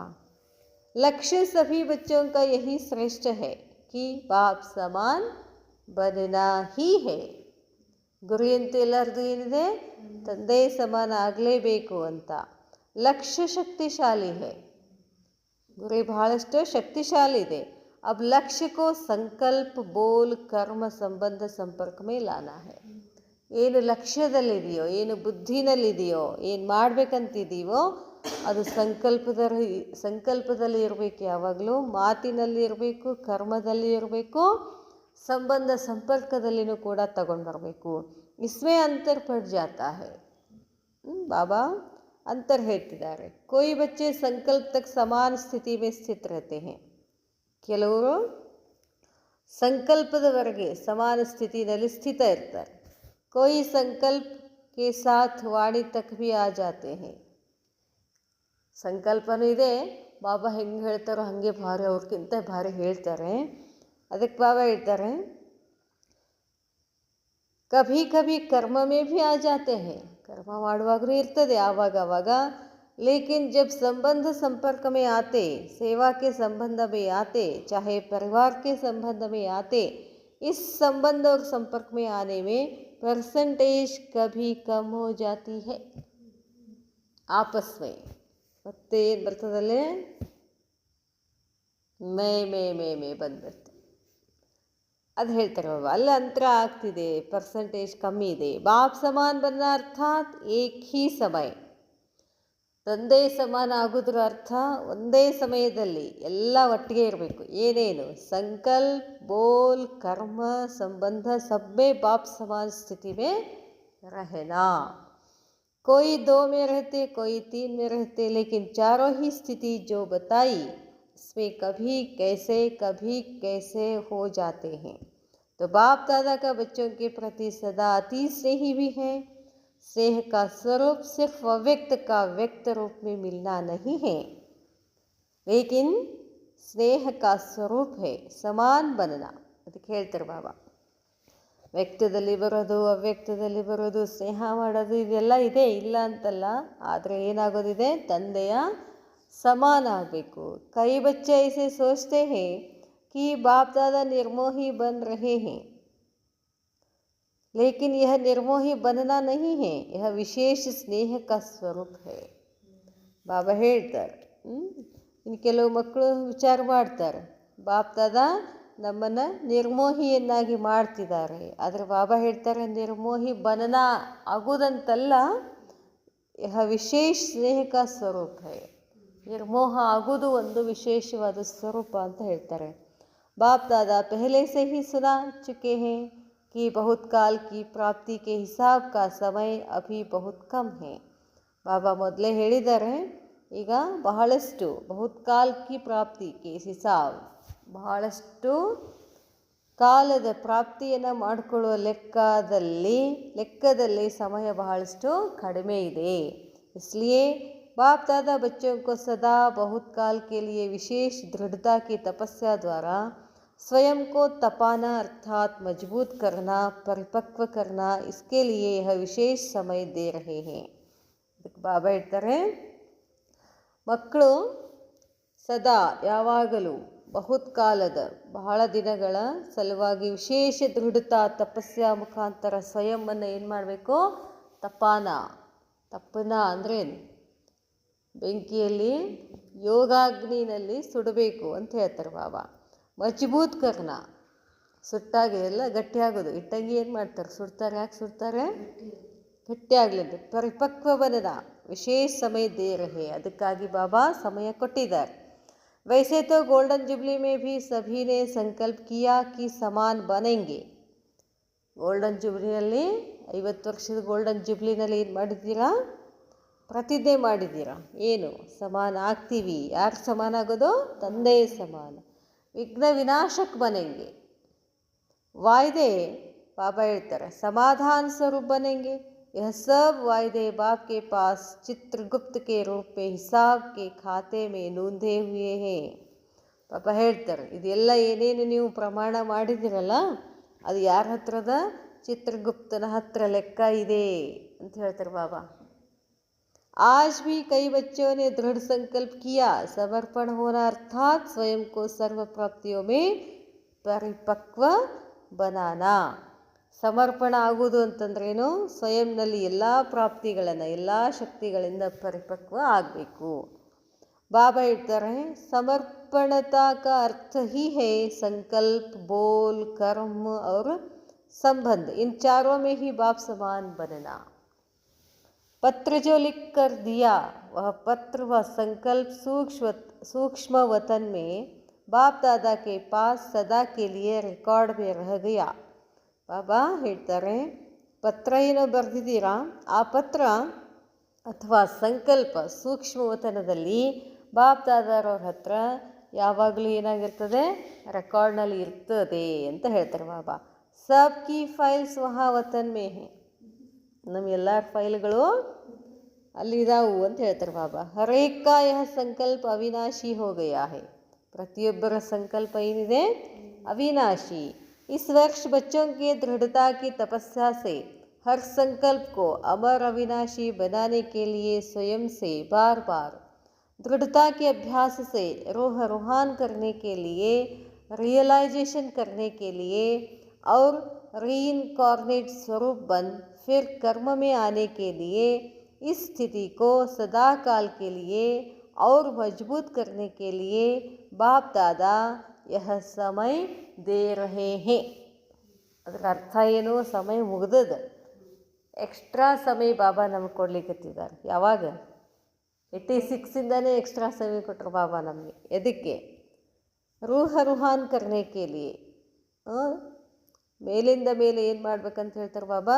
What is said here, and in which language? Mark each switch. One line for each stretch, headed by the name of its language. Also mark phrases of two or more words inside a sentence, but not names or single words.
Hindi: लक्ष्य सभी ಬಚ್ಚೋं का यही श्रेष्ठ है कि बाप समान बनना ही है.
Kannada: ಗುರಿ ಅಂತ ಎಲ್ಲರದು ಏನಿದೆ, ತಂದೆ ಸಮಾನ ಆಗಲೇಬೇಕು ಅಂತ.
Hindi: लक्ष्य शक्तिशाली है,
Kannada: ಗುರಿ ಬಹಳಷ್ಟು ಶಕ್ತಿಶಾಲಿ ಇದೆ.
Hindi: अब लक्ष्य को संकल्प बोल कर्म संबंध संपर्क में लाना है.
Kannada: ಏನು ಲಕ್ಷ್ಯದಲ್ಲಿದೆಯೋ, ಏನು ಬುದ್ಧಿನಲ್ಲಿದೆಯೋ, ಏನು ಮಾಡಬೇಕಂತಿದೀವೋ ಅದು ಸಂಕಲ್ಪದಲ್ಲಿ ಇರಬೇಕು, ಯಾವಾಗಲೂ ಮಾತಿನಲ್ಲಿ ಇರಬೇಕು, ಕರ್ಮದಲ್ಲಿ ಇರಬೇಕು, ಸಂಬಂಧ ಸಂಪರ್ಕದಲ್ಲಿನೂ ಕೂಡ ತಗೊಂಡು ಬರಬೇಕು.
Hindi: इसमें अंतर पड़ जाता है.
Kannada: ಬಾಬಾ ಅಂತರ ಹೇಳ್ತಿದ್ದಾರೆ.
Hindi: कोई बच्चे संकल्प तक समान स्थिति में स्थित रहते हैं.
Kannada: ಕೆಲವರು ಸಂಕಲ್ಪದವರೆಗೆ ಸಮಾನ ಸ್ಥಿತಿಯಲ್ಲಿ ಸ್ಥಿತ ಇರ್ತಾರೆ.
Hindi: कोई संकल्प के साथ वाणी तक भी आ जाते हैं.
Kannada: ಸಂಕಲ್ಪನೂ ಇದೆ, ಬಾಬಾ ಹೆಂಗೆ ಹೇಳ್ತಾರೋ ಹಾಗೆ ಭಾರಿ ಅವ್ರಿಗಿಂತ ಭಾರಿ ಹೇಳ್ತಾರೆ. ಅದಕ್ಕೆ ಬಾಬಾ ಹೇಳ್ತಾರೆ,
Hindi: कभी कभी कर्म में भी आ जाते हैं.
Kannada: ಕರ್ಮ ಮಾಡುವಾಗಲೂ ಇರ್ತದೆ ಆವಾಗ.
Hindi: लेकिन जब संबंध संपर्क में आते, सेवा के संबंध में आते, चाहे परिवार के संबंध में आते, इस संबंध और संपर्क में आने में परसेंटेज कभी कम हो जाती है. आपस में
Kannada: ಮತ್ತೆ ಏನು ಬರ್ತದಲ್ಲೇ ಮೇ ಬಂದ್ಬಿಡ್ತು. ಅದು ಹೇಳ್ತಾರೆ ಬಾಬಾ, ಅಲ್ಲಿ ಅಂತರ ಆಗ್ತಿದೆ, ಪರ್ಸೆಂಟೇಜ್ ಕಮ್ಮಿ ಇದೆ.
Hindi: बाप समान बनना अर्थात एक ही समय,
Kannada: ತಂದೆ ಸಮಾನ ಆಗೋದ್ರ ಅರ್ಥ ಒಂದೇ ಸಮಯದಲ್ಲಿ ಎಲ್ಲ ಒಟ್ಟಿಗೆ ಇರಬೇಕು.
Hindi: ಏನೇನು संकल्प बोल कर्म संबंध सब में बाप समान स्थिति में रहना. कोई 2 में रहते, कोई 3 में रहते, लेकिन चारों ही स्थिति जो बताई इसमें कभी कैसे हो जाते हैं. तो बाप दादा का बच्चों के प्रति सदा अति स्नेही भी है. स्नेह का स्वरूप सिर्फ अव्यक्त का व्यक्त रूप में मिलना नहीं है, लेकिन स्नेह का स्वरूप है समान बनना.
Kannada: ಅದಕ್ಕೆ ಹೇಳ್ತಾರೆ ಬಾಬಾ, ವ್ಯಕ್ತದಲ್ಲಿ ಬರೋದು, ಅವ್ಯಕ್ತದಲ್ಲಿ ಬರೋದು, ಸ್ನೇಹ ಮಾಡೋದು, ಇದೆಲ್ಲ ಇದೆ, ಇಲ್ಲ ಅಂತಲ್ಲ. ಆದರೆ ಏನಾಗೋದಿದೆ, ತಂದೆಯ ಸಮಾನ ಆಗಬೇಕು.
Hindi: कई बच्चे ऐसे सोचते हैं कि बाप दादा निर्मोही बन रहे हैं, लेकिन यह निर्मोही बनना नहीं है, यह विशेष स्नेह का स्वरूप है.
Kannada: ಬಾಬಾ ಹೇಳ್ತಾರೆ. ಇನ್ನು ಕೆಲವು ಮಕ್ಕಳು ವಿಚಾರ ಮಾಡ್ತಾರೆ, ಬಾಪ್ ದಾದಾ ನಮ್ಮನ್ನು ನಿರ್ಮೋಹಿಯನ್ನಾಗಿ ಮಾಡ್ತಿದ್ದಾರೆ. ಆದರೆ ಬಾಬಾ ಹೇಳ್ತಾರೆ,
Hindi: निर्मोही बनना
Kannada: ಆಗೋದಂತಲ್ಲ,
Hindi: यह विशेष स्नेह का स्वरूप है.
Kannada: ನಿರ್ಮೋಹ ಆಗೋದು ಒಂದು ವಿಶೇಷವಾದ ಸ್ವರೂಪ ಅಂತ ಹೇಳ್ತಾರೆ.
Hindi: बाप दादा पहले से ही सुना चुके हैं कि बहुत काल की प्राप्ति के हिसाब का समय अभी बहुत कम है.
Kannada: ಬಾಬಾ ಮೊದಲೇ ಹೇಳಿದ್ದಾರೆ, ಈಗ ಬಹಳಷ್ಟು
Hindi: बहुत काल की प्राप्ति के हिसाब,
Kannada: ಬಹಳಷ್ಟು ಕಾಲದ ಪ್ರಾಪ್ತಿಯನ್ನು ಮಾಡಿಕೊಳ್ಳುವ ಲೆಕ್ಕದಲ್ಲಿ ಸಮಯ ಬಹಳಷ್ಟು ಕಡಿಮೆ ಇದೆ.
Hindi: इसलिए बाप दादा बच्चों को सदा बहुत काल के लिए विशेष दृढ़ता की तपस्या द्वारा स्वयं को तपाना अर्थात मजबूत करना, परिपक्व करना, इसके लिए यह विशेष समय दे रहे हैं.
Kannada: ಅದಕ್ಕೆ ಬಾಬಾ ಹೇಳ್ತಾರೆ, ಮಕ್ಕಳು ಸದಾ ಯಾವಾಗಲೂ ಬಹುತ್ಕಾಲದ ಬಹಳ ದಿನಗಳ ಸಲುವಾಗಿ ವಿಶೇಷ ದೃಢತಾ ತಪಸ್ಯ ಮುಖಾಂತರ ಸ್ವಯಂವನ್ನು ಏನು ಮಾಡಬೇಕು? ತಪ್ಪನ ಅಂದರೆ ಏನು? ಬೆಂಕಿಯಲ್ಲಿ ಯೋಗಾಗ್ನಿನಲ್ಲಿ ಸುಡಬೇಕು ಅಂತ ಹೇಳ್ತಾರೆ ಬಾಬಾ.
Hindi: मजबूत करना,
Kannada: ಸುಟ್ಟಾಗಿ ಎಲ್ಲ ಗಟ್ಟಿಯಾಗೋದು. ಇಟ್ಟಂಗಿ ಏನು ಮಾಡ್ತಾರೆ? ಸುಡ್ತಾರೆ. ಯಾಕೆ ಸುಡ್ತಾರೆ? ಗಟ್ಟಿಯಾಗ್ಲಿದ್ದು.
Hindi: परिपक्व बनने विशेष समय दे रहे,
Kannada: ಅದಕ್ಕಾಗಿ ಬಾಬಾ ಸಮಯ ಕೊಟ್ಟಿದ್ದಾರೆ.
Hindi: वैसे तो गोल्डन जुबली में भी सभी ने संकल्प किया कि समान बनेंगे.
Kannada: ಗೋಲ್ಡನ್ ಜುಬ್ಲಿನಲ್ಲಿ 50 ವರ್ಷದ ಗೋಲ್ಡನ್ ಜುಬ್ಲಿನಲ್ಲಿ ಏನು ಮಾಡಿದ್ದೀರಾ? ಪ್ರತಿಜ್ಞೆ ಮಾಡಿದ್ದೀರಾ. ಏನು? ಸಮಾನ ಆಗ್ತೀವಿ. ಯಾರು ಸಮಾನ ಆಗೋದು? ತಂದೆ ಸಮಾನ.
Hindi: विघ्न विनाशक बनेंगे.
Kannada: ವಾಯ್ದೆ ಬಾಬಾ ಹೇಳ್ತಾರೆ
Hindi: समाधान स्वरूप बनेंगे. यह सब वायदे बाप के पास चित्रगुप्त के रूप में हिसाब के खाते में नोंधे हुए हैं.
Kannada: ಪಾಪ ಹೇಳ್ತಾರೆ ಇದೆಲ್ಲ ಏನೇನು ನೀವು ಪ್ರಮಾಣ ಮಾಡಿದಿರಲ್ಲ ಅದು ಯಾರ ಹತ್ರದ? ಚಿತ್ರಗುಪ್ತನ ಹತ್ರ ಲೆಕ್ಕ ಇದೆ ಅಂತ ಹೇಳ್ತಾರೆ ಬಾಬಾ.
Hindi: आज भी कई बच्चों ने दृढ़ संकल्प किया समर्पण होना अर्थात स्वयं को सर्व प्राप्तियों में परिपक्व बनाना.
Kannada: ಸಮರ್ಪಣ ಆಗುವುದು ಅಂತಂದ್ರೇನು? ಸ್ವಯಂನಲ್ಲಿ ಎಲ್ಲ ಪ್ರಾಪ್ತಿಗಳನ್ನು ಎಲ್ಲ ಶಕ್ತಿಗಳಿಂದ ಪರಿಪಕ್ವ ಆಗಬೇಕು. ಬಾಬಾ ಹೇಳ್ತಾರೆ
Hindi: समर्पणता का अर्थ ही है संकल्प, बोल, कर्म और संबंध. इन चारों में ही बाप समान बनना. पत्र जो लिख कर दिया वह पत्र व संकल्प सूक्ष्म वतन में बाप दादा के पास सदा के लिए रिकॉर्ड में रह गया.
Kannada: ಬಾಬಾ ಹೇಳ್ತಾರೆ ಪತ್ರ ಏನೋ ಬರೆದಿದ್ದೀರಾ, ಆ ಪತ್ರ ಅಥವಾ ಸಂಕಲ್ಪ ಸೂಕ್ಷ್ಮವತನದಲ್ಲಿ ಬಾಪ್ ದಾದಾರವ್ರ ಹತ್ರ ಯಾವಾಗಲೂ ಏನಾಗಿರ್ತದೆ? ರೆಕಾರ್ಡ್ನಲ್ಲಿ ಇರ್ತದೆ ಅಂತ ಹೇಳ್ತಾರೆ ಬಾಬಾ.
Hindi: सब की फाइल्स वहाँ वतन में हैं,
Kannada: ನಮ್ಮ ಎಲ್ಲರ ಫೈಲ್ಗಳು ಅಲ್ಲಿದಾವು ಅಂತ ಹೇಳ್ತಾರೆ ಬಾಬಾ.
Hindi: हरेक यह संकल्प अविनाशी हो गया है,
Kannada: ಪ್ರತಿಯೊಬ್ಬರ ಸಂಕಲ್ಪ ಏನಿದೆ ಅವಿನಾಶಿ.
Hindi: इस वर्ष बच्चों के दृढ़ता की तपस्या से हर संकल्प को अमर अविनाशी बनाने के लिए स्वयं से बार बार दृढ़ता के अभ्यास से रूहान करने के लिए, रियलाइजेशन करने के लिए और रीइनकॉर्नेट स्वरूप बन फिर कर्म में आने के लिए इस स्थिति को सदा काल के लिए और मजबूत करने के लिए बाप दादा यह समय दे रहे हैं.
Kannada: ಅದರ ಅರ್ಥ ಏನು? ಸಮಯ ಮುಗ್ದದ, ಎಕ್ಸ್ಟ್ರಾ ಸಮಯ ಬಾಬಾ ನಮಗೆ ಕೊಡ್ಲಿಕ್ಕತ್ತಿದ್ದಾರೆ. ಯಾವಾಗ? 86ಇಂದನೇ ಎಕ್ಸ್ಟ್ರಾ ಸಮಯ ಕೊಟ್ಟರು ಬಾಬಾ ನಮಗೆ. ಎದಕ್ಕೆ?
Hindi: रूहान करने के लिए,
Kannada: ಮೇಲಿಂದ ಮೇಲೆ ಏನು ಮಾಡ್ಬೇಕಂತ ಹೇಳ್ತಾರೆ ಬಾಬಾ?